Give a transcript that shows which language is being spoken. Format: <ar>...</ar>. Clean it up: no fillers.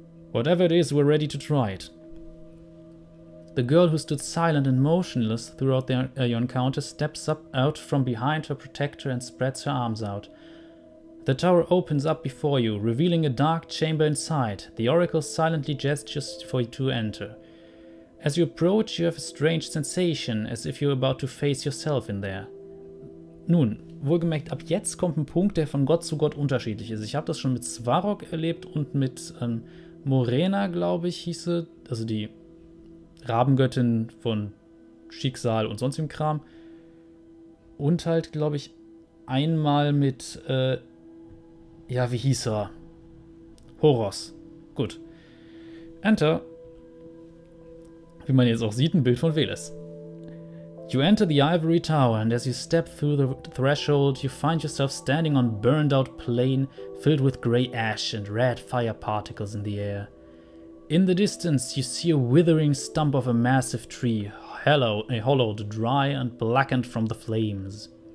<en>Whatever it is, we're ready to try it. The girl who stood silent and motionless throughout your encounter steps out from behind her protector and spreads her arms out. The tower opens up before you, revealing a dark chamber inside. The Oracle silently gestures for you to enter. As you approach, you have a strange sensation, as if you're about to face yourself in there.</en> <de>Nun, wohlgemerkt, ab jetzt kommt ein Punkt, der von Gott zu Gott unterschiedlich ist. Ich habe das schon mit Svarog erlebt und mit Morena, glaube ich, hieß sie, also die Rabengöttin von Schicksal und sonstigem Kram. Und halt, glaube ich, einmal mit, ja, wie hieß er? Horos. Gut. Enter. Wie man jetzt auch sieht, ein Bild von Veles.</de> <en>You enter the ivory tower, and as you step through the threshold, you find yourself standing on a burned-out plain filled with grey ash and red fire particles in the air. In the distance, you see a withering stump of a massive tree, hollowed, dry, and blackened from the flames.</en>